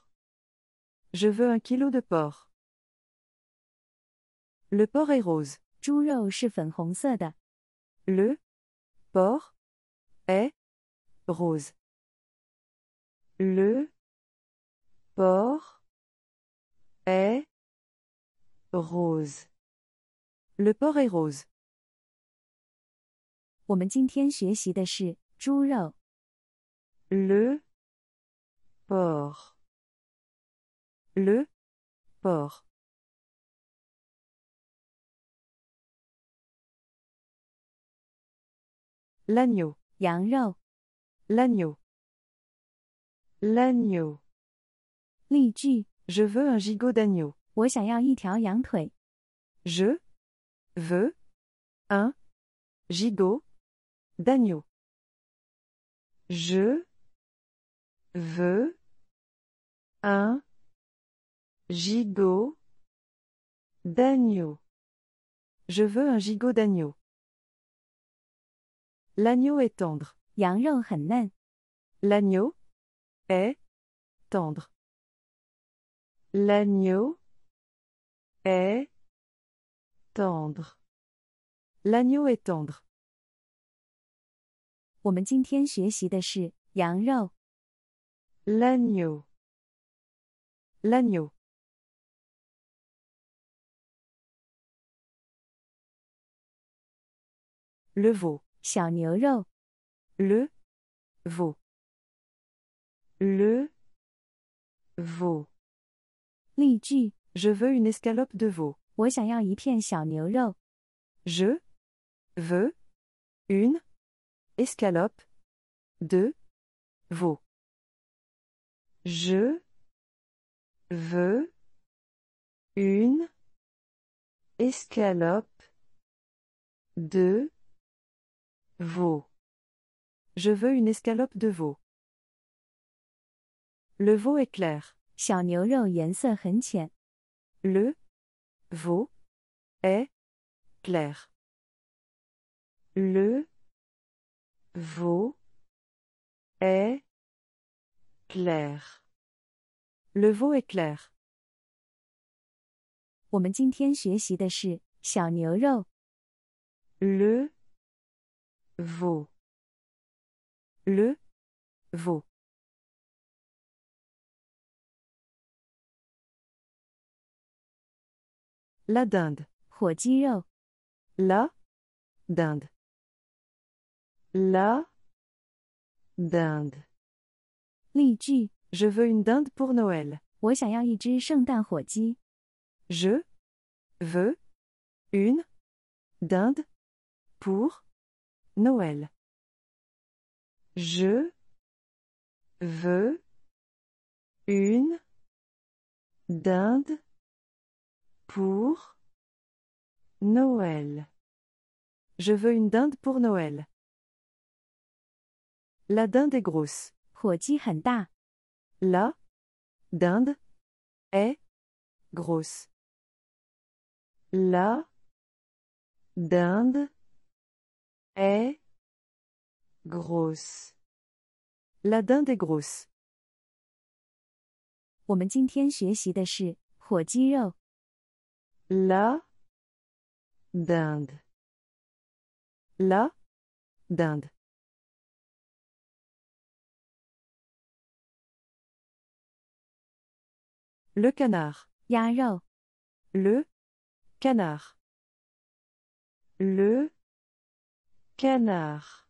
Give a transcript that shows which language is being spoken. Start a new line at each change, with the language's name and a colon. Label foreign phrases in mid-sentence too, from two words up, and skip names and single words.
French: Je veux 1 kilo de porc. Le porc est rose.
Chinese: 猪肉是粉红色的。
French: Le porc est rose. Le porc est rose. Le porc est rose.
Chinese: 我们今天学习的是猪肉、
French: Le porc. Le porc. L'agneau.
Chinese: 羊肉。
French: L'agneau. L'agneau.
Chinese: 例句：
French: Je veux un gigot d'agneau.
Chinese: 我想要1条羊腿。
French: Je veux un gigot d'agneau. Je veux un gigot d'agneau. Je veux un gigot d'agneau. L'agneau est tendre.
Chinese: 羊肉很嫩。
French: L'agneau est tendre. L'agneau est tendre. L'agneau est tendre.
Chinese: 我们今天学习的是羊肉、
French: L'agneau. L'agneau. Le veau.
Chinese: 小牛肉、
French: Le veau. Le veau.
Chinese: 例句：
French: Je veux une escalope de veau.
Chinese: 我想要1片小牛肉。
French: Je veux une escalope de veau. Je veux une escalope de veau. Je veux une escalope de veau. Le veau est clair.
Chinese: 小牛肉颜色很浅。
French: Le veau est clair. Le veau est clair. Le veau est clair.
Chinese: 我们今天学习的是小牛肉。
French: Le veau. Le veau. La dinde.
Chinese: 火鸡肉。
French: La dinde. La dinde.
Chinese: 例句：
French: Je veux une dinde pour Noël.
Chinese: 我想要一只圣诞火鸡。
French: Je veux une dinde pour Noël. Je veux une dinde pour Noël. Je veux une dinde pour Noël. La dinde est grosse.
Chinese: 火鸡很大。
French: La dinde est grosse. La dinde est grosse. La dinde est grosse.
Chinese: 我们今天学习的是火鸡肉。
French: La dinde. La dinde. Le canard.
Chinese: 鸭肉。
French: Le canard. Le canard.